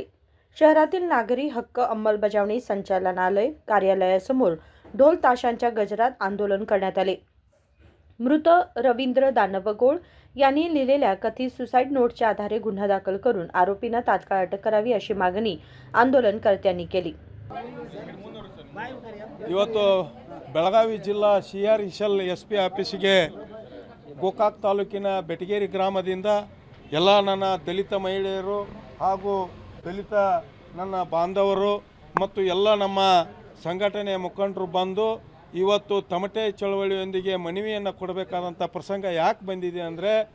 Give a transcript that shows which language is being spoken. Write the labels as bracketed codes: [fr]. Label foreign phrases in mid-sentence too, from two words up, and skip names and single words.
[mr] शहरातील नागरी हक्क अंमलबजावणी संचालनालय कार्यालयासमोर ढोल ताशांच्या गजरात आंदोलन करण्यात आले। मृत रवींद्र दानवगोळ यांनी लिहिलेल्या कथित सुसाईड नोटच्या आधारे गुन्हा दाखल करून आरोपींना तात्काळ अटक करावी अशी मागणी आंदोलनकर्त्यांनी केली। [kn] ಇವತ್ತು ಬೆಳಗಾವಿ ಜಿಲ್ಲಾ CRSL SP ಆಫೀಸಿಗೆ ಗೋಕಾಕ್ ತಾಲೂಕಿನ ಬೆಟಗೇರಿ ಗ್ರಾಮದಿಂದ ಎಲ್ಲ ನನ್ನ ದಲಿತ ಮಹಿಳೆಯರು ಹಾಗೂ ದಲಿತ ನನ್ನ ಬಾಂಧವರು ಮತ್ತು ಎಲ್ಲ ನಮ್ಮ ಸಂಘಟನೆಯ ಮುಖಂಡರು ಬಂದು ಇವತ್ತು ತಮಟೆ ಚಳವಳಿಯೊಂದಿಗೆ ಮನವಿಯನ್ನು ಕೊಡಬೇಕಾದಂಥ ಪ್ರಸಂಗ ಯಾಕೆ ಬಂದಿದೆ ಅಂದರೆ